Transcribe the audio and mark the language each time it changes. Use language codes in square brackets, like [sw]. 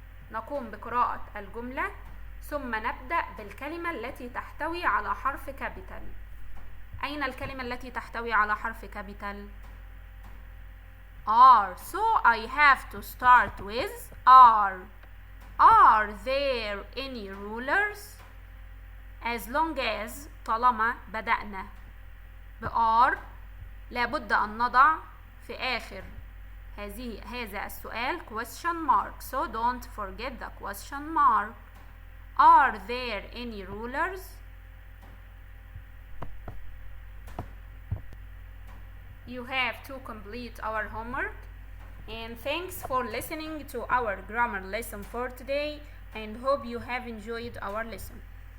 [ar] نقوم بقراءة الجملة ثم نبدأ بالكلمة التي تحتوي على حرف كابيتال. أين الكلمة التي تحتوي على حرف كابيتال؟ are. [en] So I have to start with are. Are there any rulers? As long as [ar] طالما بدأنا are لابد أن نضع في آخر هذا السؤال question mark. [en] So don't forget the question mark. Are there any rulers? You have to complete our homework, and thanks for listening to our grammar lesson for today, and hope you have enjoyed our lesson.